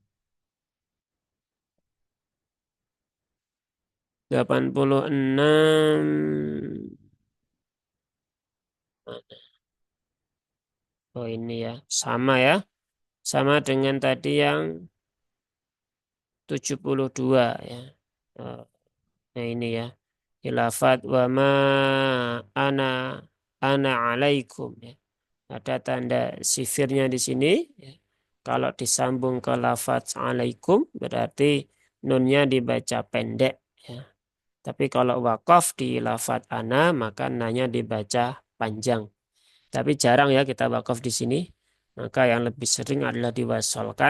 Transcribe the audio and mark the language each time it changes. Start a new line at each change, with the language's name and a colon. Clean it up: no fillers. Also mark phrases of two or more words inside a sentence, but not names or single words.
Indonesian: 86. Oh ini ya, sama ya. Sama dengan tadi yang 72 ya. Eh, Nah ini ya.
Arabic: إلا فات وما أنا أنا عليكم ya.
Indonesian: Ada tanda sifirnya di sini ya. Kalau disambung ke lafaz alaikum berarti nunnya dibaca pendek ya. Tapi kalau wakaf di lafaz ana maka nanya dibaca panjang. Tapi jarang ya kita wakaf di sini. Maka yang lebih sering adalah diwasolkan.